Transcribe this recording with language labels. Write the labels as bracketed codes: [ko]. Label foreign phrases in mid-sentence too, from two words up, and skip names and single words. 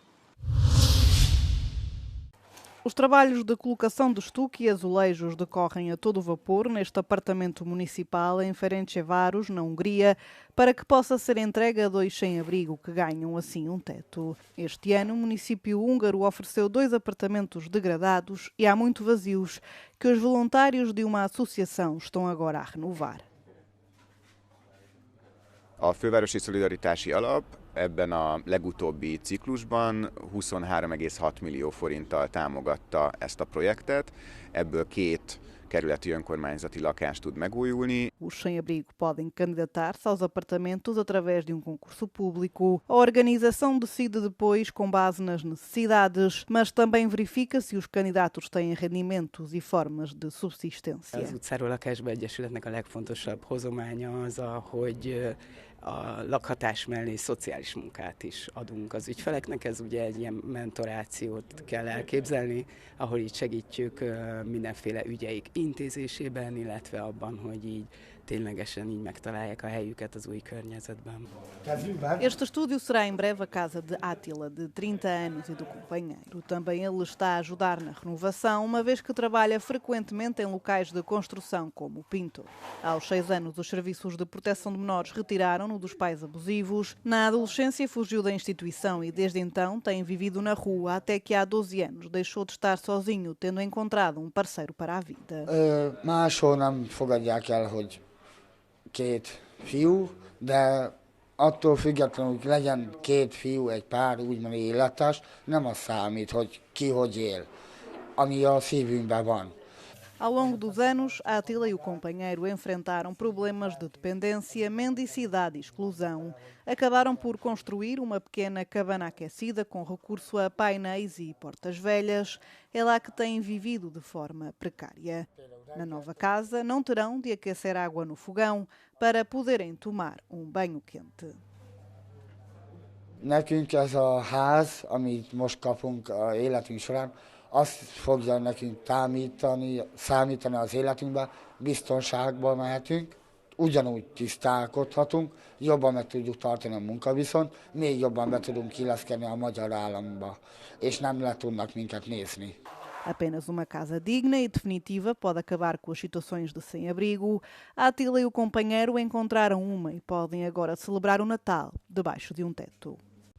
[pt] Os trabalhos de colocação de estuque e azulejos decorrem a todo vapor neste apartamento municipal em Ferencváros, na Hungria, para que possa ser entregue a 2 sem-abrigo que ganham assim um teto. Este ano, o município húngaro ofereceu 2 apartamentos degradados e há muito vazios, que os voluntários de uma associação estão agora a renovar. [hu] A Fővárosi Szolidaritási Alap ebben a legutóbbi ciklusban 23,6 millió forinttal támogatta ezt a projektet, ebből 2 kerületi önkormányzati lakás tud megújulni. [pt] Os sem-abrigo podem candidatar-se aos apartamentos através de um concurso público. A organização decide depois com base nas necessidades, mas também verifica se os candidatos têm rendimentos e formas de subsistência. [hu] Az utcáról lakásba egyesületnek a legfontosabb hozománya az, hogy a lakhatás mellé szociális munkát is adunk az ügyfeleknek. Ez ugye egy ilyen mentorációt kell elképzelni, ahol így segítjük mindenféle ügyeik intézésében, illetve abban, hogy így ténylegesen így megtalálják a helyüket az új környezetben. [pt] Este estúdio será em breve a casa de Átila, de 30 anos, e do companheiro. Também ele está a ajudar na renovação, uma vez que trabalha frequentemente em locais de construção, como o Pinto. Aos 6 anos, os serviços de proteção de menores retiraram-no dos pais abusivos. Na adolescência, fugiu da instituição e, desde então, tem vivido na rua, até que há 12 anos deixou de estar sozinho, tendo encontrado um parceiro para a vida. [hu] Máshol nem fogadják el, hogy két fiú, de attól függetlenül, hogy legyen két fiú, egy pár úgymond élettárs, nem az számít, hogy ki hogy él, ami a szívünkben van. [pt] Ao longo dos anos, Átila e o companheiro enfrentaram problemas de dependência, mendicidade e exclusão. Acabaram por construir uma pequena cabana aquecida com recurso a painéis e portas velhas. É lá que têm vivido de forma precária. Na nova casa, não terão de aquecer água no fogão para poderem tomar banho quente. [hu] Nekünk ez a ház, amit most kapunk az életünk során, azt fogja nekünk számítani az életünkben, biztonságban mehetünk, ugyanúgy tisztálkodhatunk, jobban meg tudjuk tartani a munkaviszont, még jobban be tudunk illeszkedni a magyar államba, és nem le tudnak minket nézni. [pt] Apenas uma casa digna e definitiva pode acabar com as situações de sem-abrigo. Átila e o companheiro encontraram uma e podem agora celebrar o Natal debaixo de um teto.